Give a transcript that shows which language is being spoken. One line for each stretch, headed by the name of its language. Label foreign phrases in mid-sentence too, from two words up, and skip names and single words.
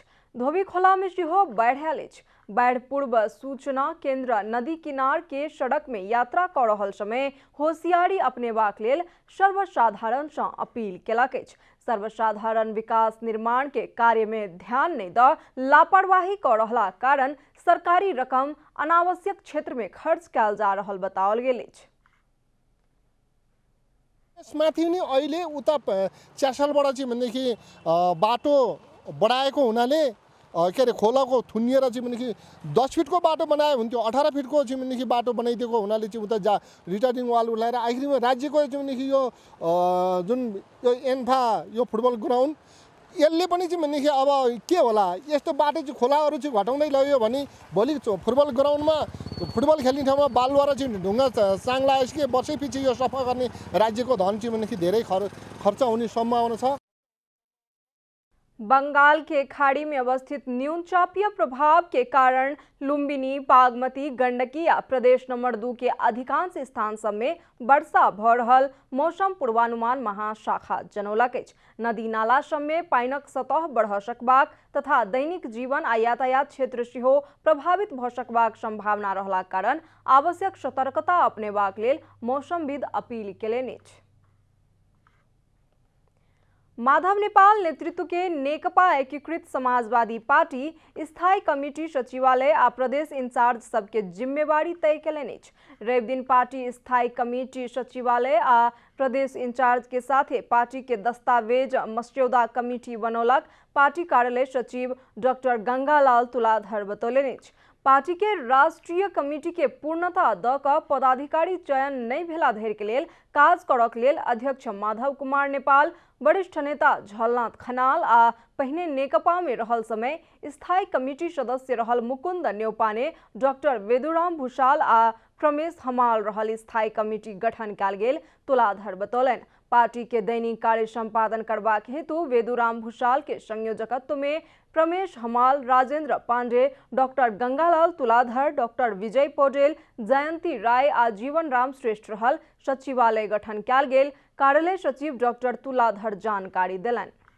Maithili: धोबीखोला में सेहो बाढ़ि आयल अछि। बाढ़ पूर्व सूचना केंद्र नदी किनार के सड़क में यात्रा कऽ रहल समय होशियारी अपनेबाक लेल सर्वसाधारण सँ अपील केलक अछि। सर्वसाधारण विकास निर्माण के कार्य में ध्यान नहीं दऽ लापरवाही कऽ रहला कारण सरकारी रकम अनावश्यक क्षेत्र में खर्च कयल जा रहल बताओल गेल अछि।
Nepali: यसमाथि नि अहिले उता च्यासलबाट चाहिँ भनेदेखि बाटो बढाएको हुनाले के अरे खोलाको थुनिएर चाहिँ भनेदेखि 10 फिटको बाटो बनायो हुन्थ्यो, 18 फिटको चाहिँ भनेदेखि बाटो बनाइदिएको हुनाले चाहिँ उता
English: returning wall
Nepali: उठाएर आखिरमा राज्यको चाहिँ भनेदेखि यो जुन यो एन्फा यो
English: football ground
Nepali: यसले पनि चाहिँ भनेदेखि अब के होला, यस्तो बाटो चाहिँ खोलाहरू चाहिँ घटाउँदै लग्यो भने भोलि फुटबल ग्राउन्डमा फुटबल खेल्ने ठाउँमा बालुवा चाहिँ ढुङ्गा साङ लगाएपछि के वर्षैपछि यो सफा गर्ने राज्यको धन चाहिँ भनेदेखि धेरै खर्च हुने सम्भावना छ।
Maithili: बंगाल के खाड़ी में अवस्थित न्यूनचापीय प्रभाव के कारण लुम्बिनी, बागमती, गंडकी या प्रदेश नंबर 2 के अधिकांश स्थान सब में वर्षा भऽ रहल, मौसम पूर्वानुमान महाशाखा जनौलक अछि। नदी नाला सब में पानिक सतह बढ़ऽ सकबाक तथा दैनिक जीवन आ यातायात क्षेत्र सेहो प्रभावित भऽ सकबाक संभावना रहलाक कारण आवश्यक सतर्कता अपनेबाक लेल मौसमविद अपील केलनि अछि। माधव नेपाल नेतृत्व के नेकपा एकीकृत समाजवादी पार्टी स्थायी कमिटी सचिवालय आ प्रदेश इंचार्ज सबके जिम्मेवारी तय केलनि अछि। रवि दिन पार्टी स्थायी कमिटी सचिवालय आ प्रदेश इंचार्ज के साथे पार्टी के दस्तावेज मस्यौदा कमिटी बनौलक। पार्टी कार्यालय सचिव डॉक्टर गंगालाल तुलाधर बतौलनि अछि। पार्टी के राष्ट्रीय कमिटी के पूर्णता दऽ कऽ पदाधिकारी चयन नहीं भेला धरि के लेल काज करक लेल अध्यक्ष माधव कुमार नेपाल, वरिष्ठ नेता झलनाथ खनाल आ पहिने नेकपा में रहल समय स्थायी कमिटी सदस्य रहल मुकुंद न्यौपाने, डॉक्टर वेदुराम भूषाल आ प्रमेश हमाल रहल स्थायी कमिटी गठन कयल गेल तुलाधर बतौलनि। पार्टी के दैनिक कार्य संपादन करबाक हेतु वेदुराम भूषाल के संयोजकत्व में प्रमेश हमाल, राजेंद्र पांडे, डॉक्टर गंगालाल तुलाधर, डॉक्टर विजय पौडेल, जयंती राय आ जीवन राम श्रेष्ठ रहल सचिवालय गठन कयल गेल, कार्यालय सचिव डॉक्टर तुलाधर जानकारी देलनि।